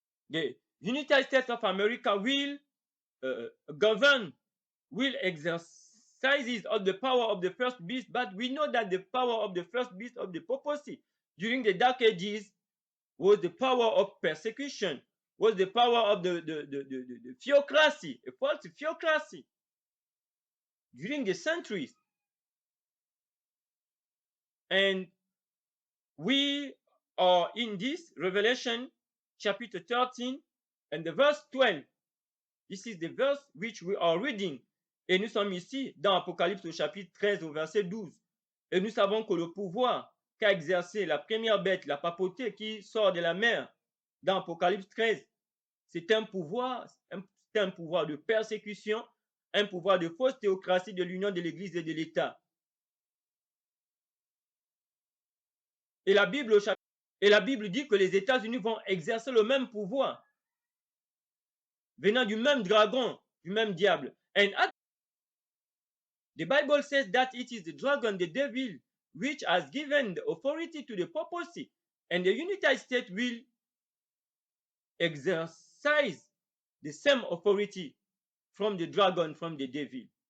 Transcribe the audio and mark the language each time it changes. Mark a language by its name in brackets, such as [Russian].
[English] The United States of America will govern, will exercise all the power of the first beast, but we know that the power of the first beast of the papacy during the Dark Ages was the power of persecution, was the power of the theocracy, a false theocracy during the centuries. And we are in this Revelation chapter 13 and the verse 12. This is the verse which we are reading. [French] Et nous sommes ici dans Apocalypse au chapitre 13 au verset 12. Et nous savons que le pouvoir qu'a exercé la première bête, la papauté qui sort de la mer dans Apocalypse 13, c'est un pouvoir de persécution, un pouvoir de fausse théocratie de l'union de l'Église et de l'État. Et la Bible dit que les États-Unis vont exercer le même pouvoir, venant du même dragon, du même diable. [English] And the Bible says that it is the dragon, the devil, which has given the authority to the papacy, and the United States will exercise the same authority from the dragon, from the devil.